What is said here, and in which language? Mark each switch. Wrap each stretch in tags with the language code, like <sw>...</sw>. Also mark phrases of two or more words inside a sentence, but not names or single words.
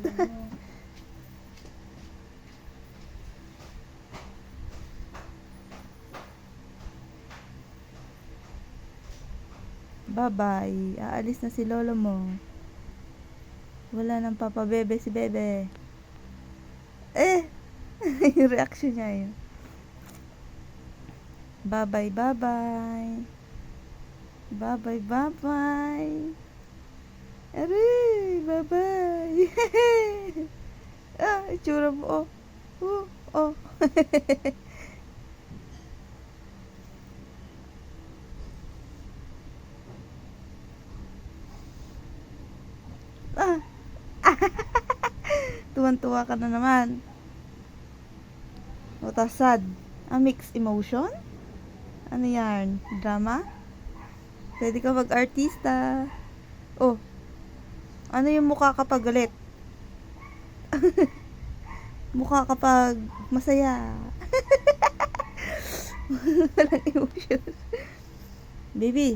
<en>Bye-bye.</en> <tl>Aalis na si lolo mo. Wala nang papabebe si bebe. Yung reaction niya yun.</tl> <en>Bye-bye, bye-bye. Bye-bye, bye-bye. Aray, bye-bye.</en> <tl>Itsura mo, oh. Oh. Tuwan-tuwa ka na naman.</tl> <en>What a sad. A mixed emotion?</en> <tl>Ano yan? Drama? Pwede ka mag-artista. Oh. Ano yung mukha kapag galit? Mukha kapag masaya. Walang emotion. Baby.</tl>